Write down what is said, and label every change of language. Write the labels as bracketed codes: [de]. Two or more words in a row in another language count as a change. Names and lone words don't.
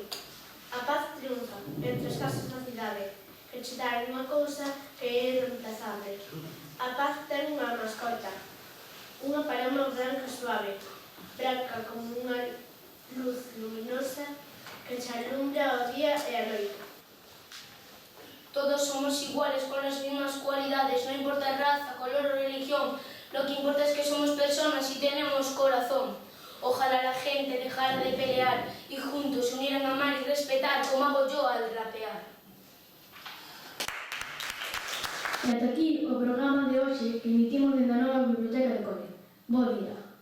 [gl] A paz triunfa entre as casas da cidade, que che dan unha cousa que é irreemplazable. A paz ten unha mascota, unha paloma branca suave, branca como unha luz luminosa que che alumbra o día e a noite. [es] Todos somos iguales con las mismas cualidades, no importa raza, color o religión, lo que importa es que somos personas y tenemos corazón. Ojalá la gente dejara de pelear y juntos se unieran a amar y respetar como hago yo al rapear. [gl] E ata aquí o programa de hoxe que emitimos dende a nova Biblioteca de Coria. Bo día.